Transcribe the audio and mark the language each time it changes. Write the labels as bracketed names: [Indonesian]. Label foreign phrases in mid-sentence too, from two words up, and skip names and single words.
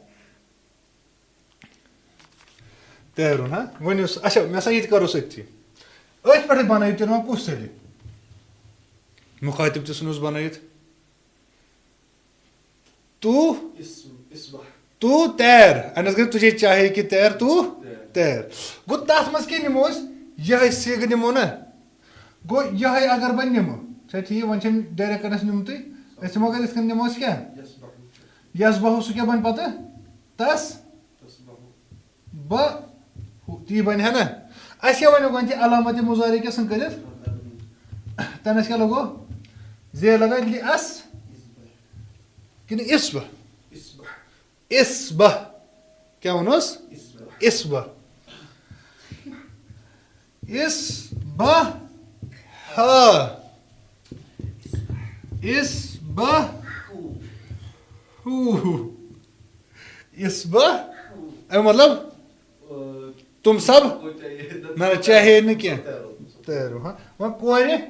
[Kashmiri] تیرُن ؤنِو اچھا مےٚ سا یہِ تہِ کَرو أتھی أتھۍ پٮ۪ٹھٕے بَنٲیِو تیٚلہِ وۄنۍ کُس تیٚلہِ مُخاطِب تہِ ژھٕنوس بَنٲیِتھ تو تیر اَنٮ۪س گٔے تُجے چاہے کہ تیر تو تیر گوٚو تَتھ منٛز کیٛاہ نِمو أسۍ یِہوٚے سِگ نِمو نا گوٚو یِہوٚے اگر بہٕ نِمہٕ چھا ٹھیٖک وۄنۍ چھِنہٕ ڈایریکٹ کَنَس نِمتٕے أسۍ نِمو اگر یِتھ کٔنۍ نِمو أسۍ کیٛاہ یَس بہوٗ سُہ کیٛاہ بَنہِ پَتہٕ تَس بہ تی بَنہِ ہا نا اَسہِ کیٛاہ وَنیو گۄڈنٮ۪تھٕے علامتِ مُضارع کیٛاہ ژھٕن کٔرِتھ تَنَس کیٛاہ لگو زیر لگا اَس کِنہٕ اِسبہ اِسبہ کیٛاہ ووٚنُس اِسبہ اِسبہ ہا اِسبہ ہوٗ اِسبہ اَمیُک مطلب تِم سب نہ چاہے نہٕ کینٛہہ تیرو وۄنۍ کورِ